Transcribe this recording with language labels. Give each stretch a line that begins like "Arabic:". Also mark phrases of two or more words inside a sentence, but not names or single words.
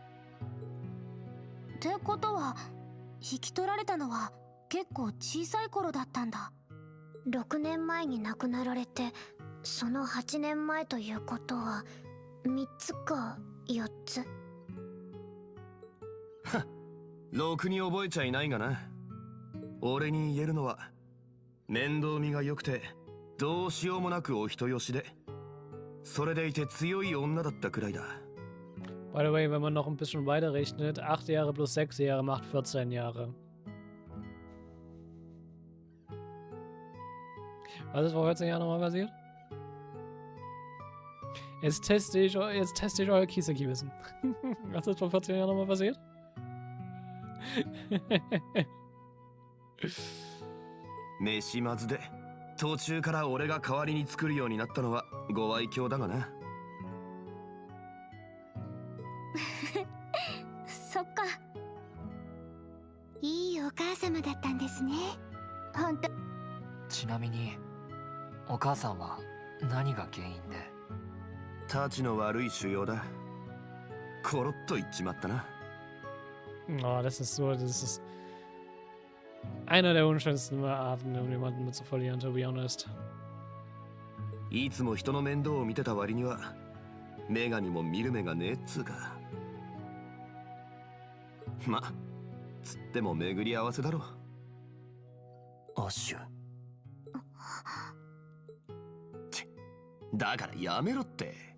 Japanese: ってことは引き取られたのは結構小さい頃だったんだ。6年前に亡くなられて、その8年前ということは3つか4つ。は、ろくに覚えちゃいないがな。俺に言えるのは面倒見が良くてどうしようもなくお人よしで、それでいて強い女だったくらいだ。
English: By the way,
German: wenn man noch ein bisschen weiter rechnet, 8 Jahre plus 6 Jahre macht 14 Jahre. Was ist vor 14 Jahren nochmal passiert? Jetzt teste ich euer Kiseki-Wissen. Was ist vor 14 Jahren nochmal passiert?
Japanese: 飯まずで途中から俺が代わりに作るようになったのはご愛嬌だがな。そっか。いいお母様だったんですね。本当。ちなみにお母さんは何が原因で？たちの悪い腫瘍だ。コロッと言っちまったな。
German: Oh, das ist einer der unschönsten Arten, um jemanden mit zu verlieren,
English: to be honest.
Japanese: いつも人の面倒を見てた割には女神も見る目がねえっつうか。ま、つっても巡り合わせだろ。アッシュ。だからやめろって。